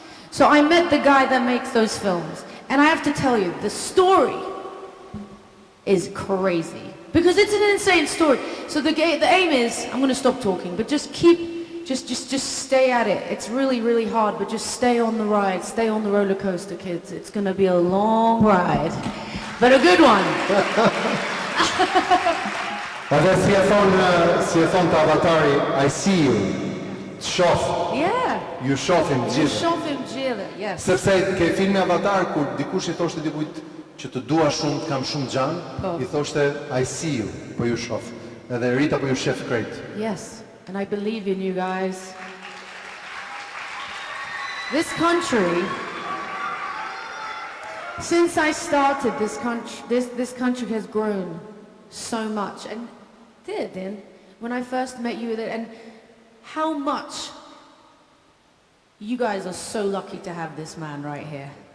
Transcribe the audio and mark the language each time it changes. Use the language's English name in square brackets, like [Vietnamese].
[English] So I met the guy that makes those films. And I have to tell you, the story is crazy. Because it's an insane story. So the aim is, I'm going to stop talking, but just stay at it. It's really, really hard, but just stay on the ride. Stay on the roller coaster, kids. It's going to be a long ride, but a good one. [Albanian] Edhe si e thon të avatari, [English] I see you. [Albanian] Shoh. [English] Yeah. [Albanian] Ju shohim gjithë. Ju shohim gjithë, [English] yes. [Albanian] Sepse ke filmi Avatar, kur dikush I thoshte dikujt që të dua shumë, të kam shumë gjan, I thoshte [English] I see you, [Albanian] po ju shoh. Edhe Rita po ju shef krejt. [English] Yes, and I believe in you guys. This country, since I started this country has grown so much, and then when I first met you, and how much you guys are so lucky to have this man right here.